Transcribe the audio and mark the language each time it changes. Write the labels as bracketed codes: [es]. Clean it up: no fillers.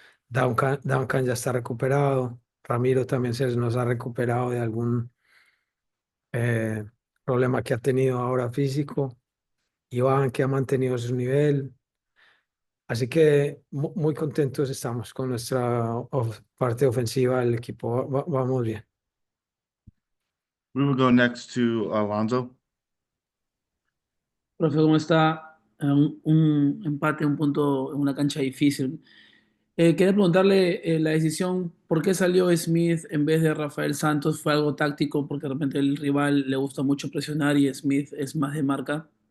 [es] Duncan ya está recuperado. Ramiro también se nos ha recuperado de algún problema que ha tenido ahora físico. Iván, que ha mantenido su nivel. Así que muy contentos estamos con nuestra parte ofensiva del equipo. Vamos bien. [en] We will go next to Alonso. [es] Profe, ¿cómo está? Un empate, un punto en una cancha difícil. Quería preguntarle la decisión, ¿por qué salió Smith en vez de Rafael Santos? ¿Fue algo táctico porque de repente el rival le gusta mucho presionar y Smith es más de marca?